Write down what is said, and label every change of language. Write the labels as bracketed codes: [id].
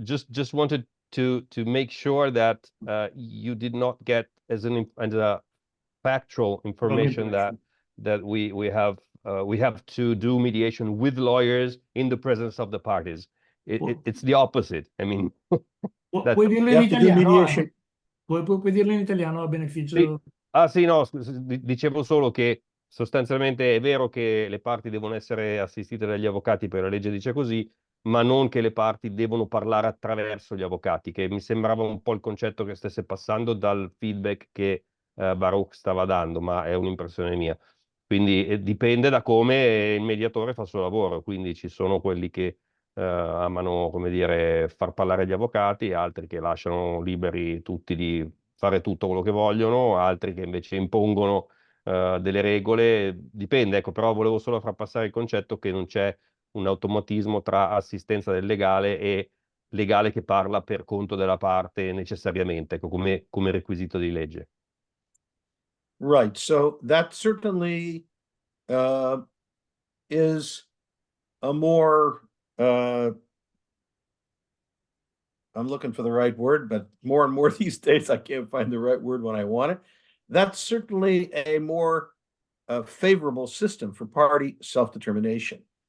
[en] Just wanted to make sure that you did not get as a factual information that we have to do mediation with lawyers in the presence of the parties. It's the opposite. I mean, [it] puoi dirlo in italiano? Puoi dirlo in italiano a beneficio. Sì, no, dicevo solo che sostanzialmente è vero che le parti devono essere assistite dagli avvocati, per la legge dice così, ma non che le parti devono parlare attraverso gli avvocati, che mi sembrava un po' il concetto che stesse passando dal feedback che Baruch stava dando, ma è un'impressione mia. Quindi dipende da come il mediatore fa il suo lavoro, quindi ci sono quelli che amano, come dire, far parlare gli avvocati, altri che lasciano liberi tutti di fare tutto quello che vogliono, altri che invece impongono delle regole, dipende, ecco, però volevo solo far passare il concetto che non c'è un automatismo tra assistenza del legale e legale che parla per conto della parte necessariamente, ecco, come requisito di legge. [en] Right. So that certainly is a more, I'm looking for the right word, but more and more these days, I can't find the right word when I want it. That's certainly a more favorable system for party self-determination.